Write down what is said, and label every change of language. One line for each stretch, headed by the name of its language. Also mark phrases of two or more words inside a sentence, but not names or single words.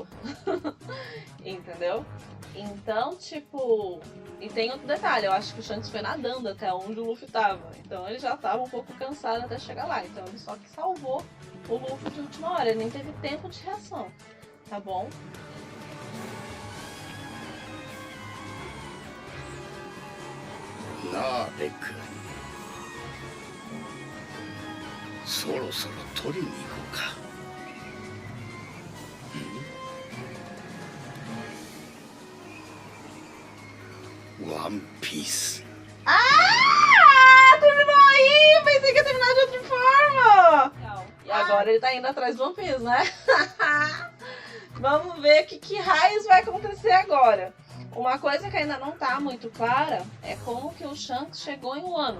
Portuguese: Entendeu? Então, tipo... E tem outro detalhe, eu acho que o Shanks foi nadando até onde o Luffy tava. Então, ele já tava um pouco cansado até chegar lá. Então, ele só que salvou o Luffy de última hora. Ele nem teve tempo de reação. Tá bom?
Japanese: なあレック、そろそろ取りに行こうか。ワンピース。
Portuguese: Ah! Terminou aí! Eu pensei que ia terminar de outra forma! E agora ele tá indo atrás do One Piece, né? Vamos ver que raios vai acontecer agora. Uma coisa que ainda não tá muito clara é como que o Shanks chegou em Wano.